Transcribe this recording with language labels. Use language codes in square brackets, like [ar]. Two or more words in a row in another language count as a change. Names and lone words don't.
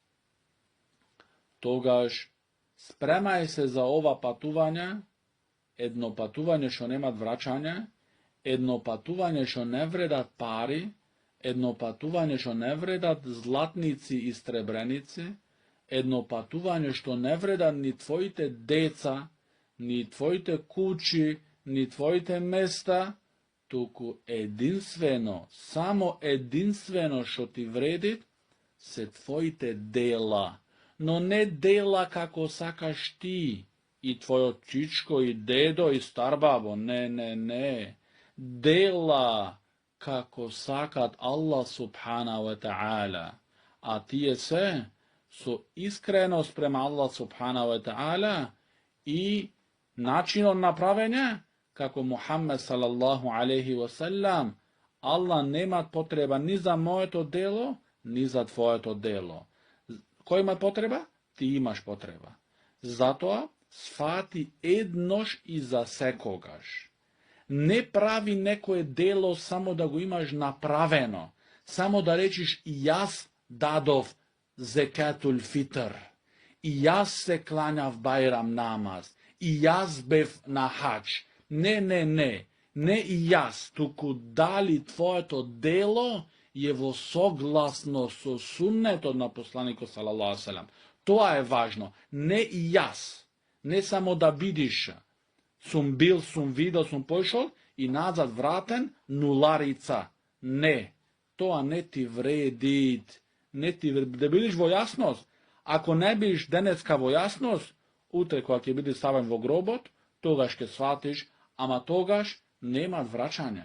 [mk] togaž spremaj se za ova patuvanja, jedno patuvanje što nema vraćanja, jedno patuvanje što ne vredat pari, jedno patuvanje što ne vredat zlatnici i strebrenici, Едно патување што не вреда ни твоите деца, ни твоите куќи, ни твоите места, туку единствено, само единствено што ти вреди, се твоите дела. Но не дела како сакаш ти, и твојот чичко, и дедо, и старбабо, не. Дела како сакат [ar] الله سبحانه وتعالى. [mk] А тие се со искреност према [ar] الله سبحانه وتعالى [mk] и начинот на правење, како Мухаммед [ar] صلى الله عليه وسلم, [mk] Аллах нема потреба ни за моето дело, ни за твоето дело. Кој има потреба? Ти имаш потреба. Затоа сфати еднош и за секогаш. Не прави некое дело само да го имаш направено, само да речиш и јас дадов [ar] زكاة الفطر, [mk] и јас се кланјав бајрам намаз, и јас бев на хач. Не и јас, туку дали твоето дело е во согласно со суннетот на посланикот [ar] صلى الله عليه وسلم. [mk] Тоа е важно. Не и јас. Не само да бидиш, сум бил, сум видел, сум пошол и назад вратен, нуларица. Не. Тоа не ти вреди. Не ти вреди. Да бидиш во јасност. Ако не бидиш денеска во јасност, утре кога ќе бидеш ставен во гробот, тогаш ќе сватиш, ама тогаш нема враќање.